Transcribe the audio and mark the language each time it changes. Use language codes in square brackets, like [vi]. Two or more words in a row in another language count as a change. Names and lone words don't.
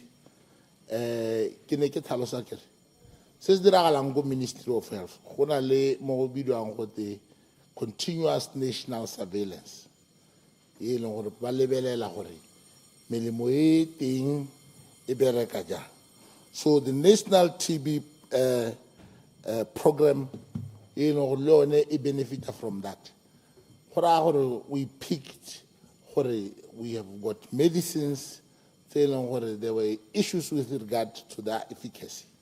[tn] Ke ne ke tlhalosa kere se se diragalang go Ministry of Health go na le mo go bidwang go te [en] continuous national surveillance [tn] e leng gore ba lebelela gore melemo e teng e bereka jang. [en] So the national TB program, you know, it benefit from that. We picked, we have got medicines, there were issues with regard to their efficacy.